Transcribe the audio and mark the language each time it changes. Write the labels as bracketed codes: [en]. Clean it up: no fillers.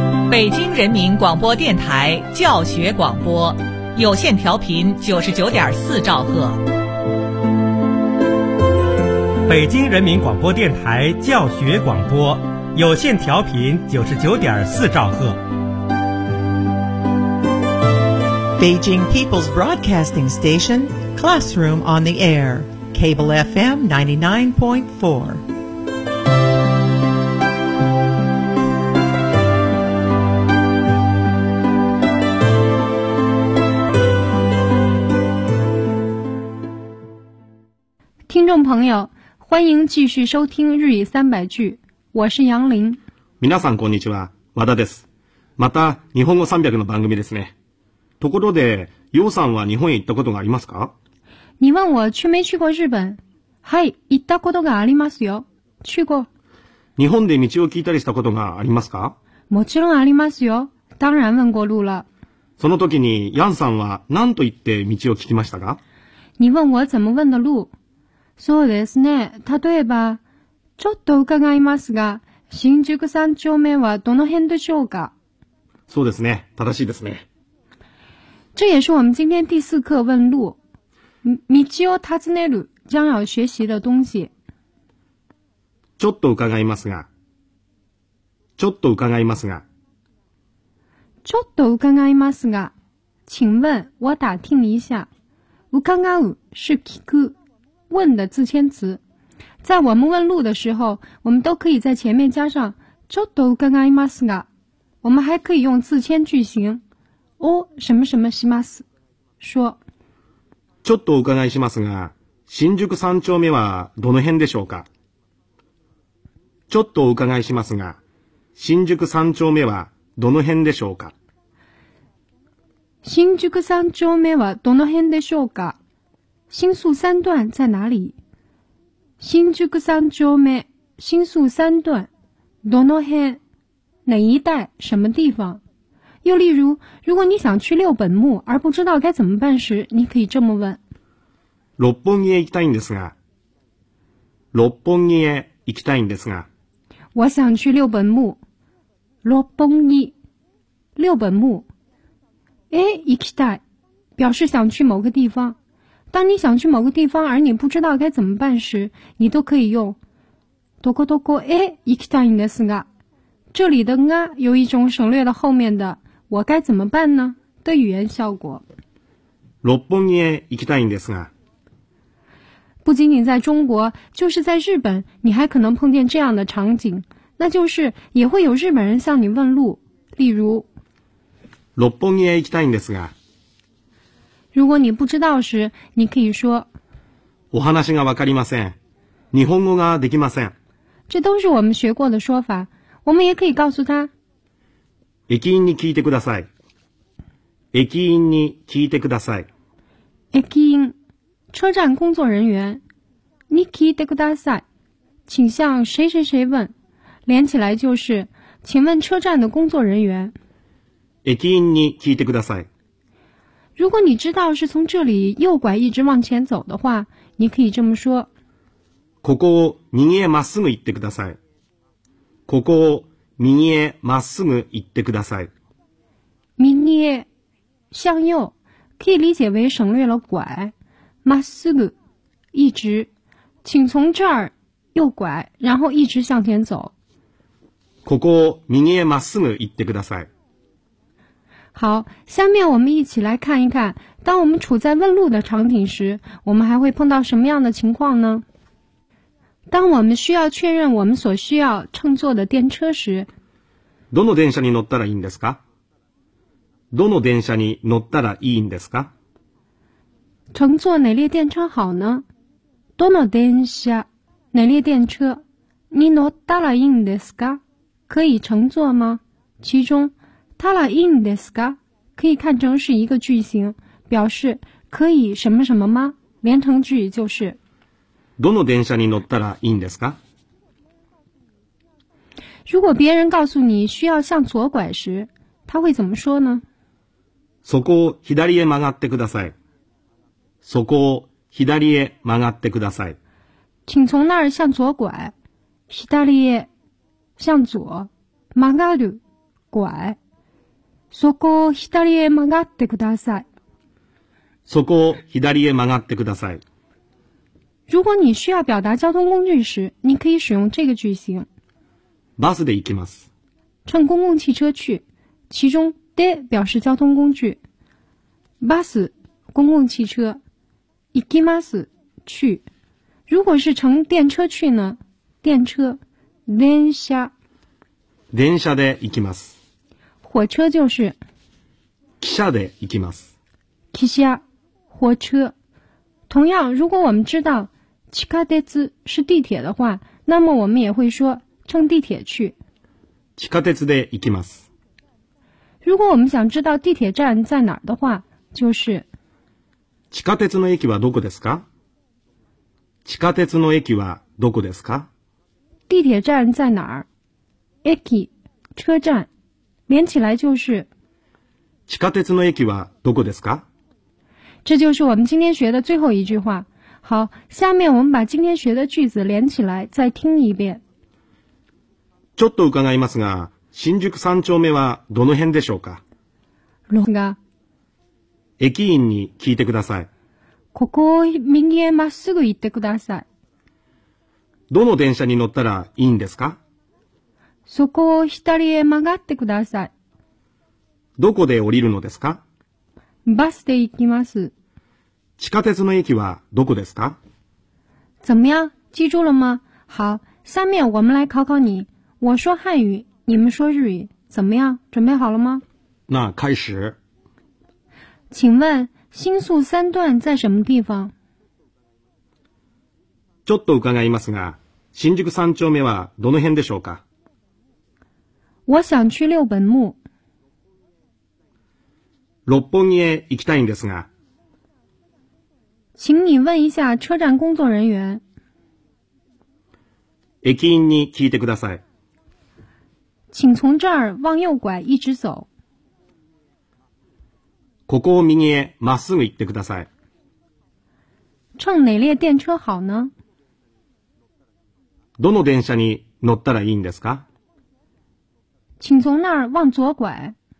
[zh] 北京人民广播电台教学广播，有线调频99.4兆赫。北京人民广播电台教学广播，有线调频99.4兆赫。 [en] Beijing People's Broadcasting Station, Classroom on the Air, Cable FM 99.4. [zh] Listeners, 朋友，欢迎继续收听日语三百句，我是杨林。 [ja] 皆さんこんにちは、和田です。また日本語三百の番組ですね。ところで、陽さんは日本へ行ったことがありますか？ [zh] 你问我去没去过日本？ [ja] はい、行ったことがありますよ。 [zh] 去过。 [ja] 日本で道を聞いたりしたことがありますか？もちろんありますよ。 [zh] 当然问过路了。 [ja] その時に楊さんは何と言って道を聞きましたか？ [zh] 你问我怎么问的路？ [ja] そうですね。例えば、ちょっと伺いますが、新宿三丁目はどの辺でしょうか？そうですね。正しいですね。 [zh] 这也是我们今天第四课问路。 [ja] 道を尋ねる [zh] 将要学习的东西。 [ja] ちょっと伺いますが。ちょっと伺いますが。ちょっと伺いますが。 [zh] 请问我打听一下。伺う是聞く。问的自谦词。在我们问路的时候，我们都可以在前面加上 [ja] ちょっと伺いますが。 [zh] 我们还可以用自谦句型。お、什么什么します。说。 [ja] ちょっとお伺いしますが、新宿三丁目はどの辺でしょうか？ちょっとお伺いしますが、新宿三丁目はどの辺でしょうか？新宿三丁目はどの辺でしょうか？ [zh] 新宿三段在哪里？新宿三丁目、新宿三段、どの辺、哪一带、什么地方？又例如，如果你想去六本木而不知道该怎么办时，你可以这么问。 [ja] 六本木へ行きたいんですが。六本木へ行きたいんですが。 [zh] 我想去六本木。六本木。六本木。 [ja] え、行きたい。 [zh] 表示想去某个地方。当你想去某个地方而你不知道该怎么办时，你都可以用。 [ja] どこどこへ行きたいんですが。 [zh] 这里的啊有一种省略了后面的我该怎么办呢的语言效果。 [ja] 六本木へ行きたいんですが。 [zh] 不仅仅在中国，就是在日本，你还可能碰见这样的场景，那就是也会有日本人向你问路，例如。 [ja] 六本木へ行きたいんですが。 [zh] 如果你不知道时，你可以说。 [ja] お話がわかりません。日本語ができません。 [zh] 这都是我们学过的说法。我们也可以告诉他。 [ja] 駅員に聞いてください。駅員に聞いてください。駅員、 [zh] 车站工作人员。 [ja] に聞いてください。 [zh] 请向谁谁谁问。连起来就是、请问车站的工作人员。 [ja] 駅員に聞いてください。 [zh] 如果你知道是从这里右拐一直往前走的话、你可以这么说。 [ja] ここを右へまっすぐ行ってください。ここを右へまっすぐ行ってください。 [zh] 右へ、向右、可以理解为省略了拐。まっすぐ、一直、请从这儿右拐、然后一直向前走。 [ja] ここを右へまっすぐ行ってください。 [zh] 好、下面我们一起来看一看、当我们处在问路的场景时、我们还会碰到什么样的情况呢？当我们需要确认我们所需要乘坐的电车时， [ja] どの電車に乗ったらいいんですか？どの電車に乗ったらいいんですか？ [zh] 乘坐哪列电车好呢？ [ja] どの電車、 [zh] 哪列电车 [ja] に乗ったらいいんですか？ [zh] 可以乘坐吗？其中， [ja] たらいいんですか？ [zh] 可以看成是一个句型，表示可以什么什么吗？连成句就是。 [ja] どの電車に乗ったらいいんですか？ [zh] 如果别人告诉你需要向左拐时，他会怎么说呢？ [ja] そこを左へ曲がってください。そこを左へ曲がってください。 [zh] 请从那儿向左拐。左へ向左。曲がる拐。 [ja] そこを左へ曲がってください。そこを左へ曲がってください。 [zh] 如果你需要表达交通工具时，你可以使用这个句型。 [ja] バスで行きます。 [zh] 乘公共汽车去，其中で表示交通工具。バス，公共汽车。行きます，去。如果是乘电车去呢？电车，電車。 [ja] 電車で行きます。 [zh] 火车就是。 [ja] 汽車で行きます。 [zh] 汽車，火车。同样，如果我们知道地下鉄是地铁的话，那么我们也会说乘地铁去。 [ja] 地下鉄で行きます。 [zh] 如果我们想知道地铁站在哪儿的话，就是。 [ja] 地下鉄の駅はどこですか？地下鉄の駅はどこですか？ [zh] 地铁站在哪儿？駅、车站，连起来就是。 [ja] 地下鉄の駅はどこですか？ [zh] 这就是我们今天学的最后一句话。好，下面我们把今天学的句子连起来再听一遍。 [ja] ちょっと伺いますが、新宿三丁目はどの辺でしょうか？ロが。駅員に聞いてください。ここを右へまっすぐ行ってください。どの電車に乗ったらいいんですか？そこを左へ曲がってください。どこで降りるのですか？バスで行きます。地下鉄の駅はどこですか？ [zh] 怎么样？记住了吗？好，下面我们来考考你。我说汉语，你们说日语，怎么样？准备好了吗？那开始。请问新宿三段在什么地方？ [ja] ちょっと伺いますが、新宿三丁目はどの辺でしょうか？ [zh] 我想去六本木。 [ja] 六本木へ行きたいんですが。 [zh] 请你问一下车站工作人员。 [ja] 駅員に聞いてください。 [zh] 请从这儿往右拐一直走。 [ja] ここを右へまっすぐ行ってください。 [zh] 乘哪列电车好呢？ [ja] どの電車に乗ったらいいんですか？ [zh] 请从那儿往左拐。